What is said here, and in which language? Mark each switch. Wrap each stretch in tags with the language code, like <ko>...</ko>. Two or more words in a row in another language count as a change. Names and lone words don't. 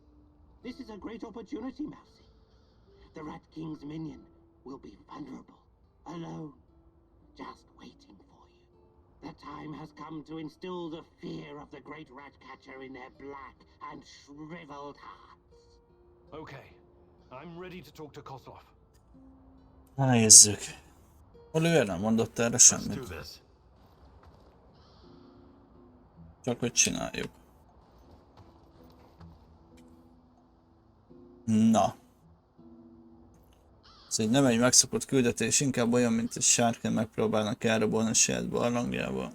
<en>This is a great opportunity, Mousy. The Rat King's minion will be vulnerable, alone, just waiting for you. The time has come to instill the fear of the great rat catcher in their black and shriveled hearts. Okay, I'm ready to talk to Kozlov.</en> <hu>Na nézzük. Oliver nem mondott erre semmit. Csak hogy csináljuk. Na. Ez így nem egy megszokott küldetés, inkább olyan, mint egy sárkány megpróbálnak elrabolni a saját barlangjába.</hu>